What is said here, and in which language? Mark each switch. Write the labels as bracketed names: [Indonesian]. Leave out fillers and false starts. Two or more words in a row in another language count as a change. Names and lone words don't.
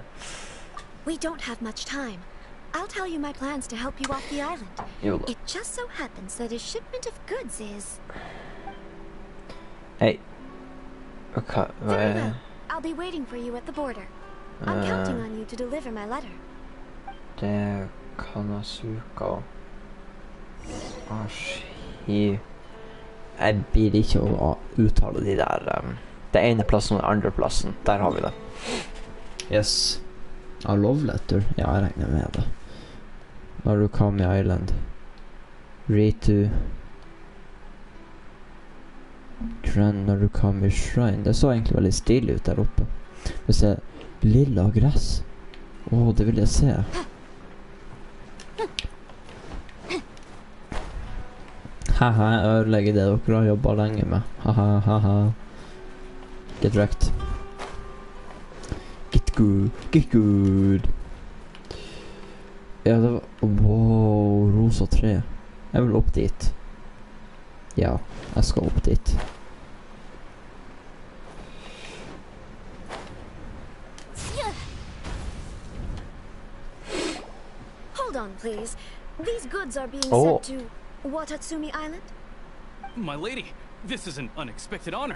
[English] We don't have much time. I'll tell you my plans to help you off the island. It just so happens that a shipment of goods is... Hey. Okay. Very well. I'll be waiting for you at the border. I'm counting on you to deliver my letter. [Norwegian] Det Kanasuka. Jeg blir ikke å uttale de der det ene plassen og den andre plassen. Der har vi det. [English] Yes. A love letter? [Norwegian] Ja, jeg regner med det. Narukami Island. Ritu. Grand Narukami Shrine. Det så egentlig veldig stilig ut der oppe. Vi ser lilla gress. Åh, det vil jeg se. Haha, jeg ødelegger det dere har jobbet lenge med. [English] Haha. Get wrecked. Get good. Get good. [Norwegian] Ja, det var... Wow, rosa tre. Jeg vil opp dit. Ja, jeg skal opp dit. [English] Hold on, please. These goods are being sent to Watatsumi Island? My lady, this is an unexpected honor.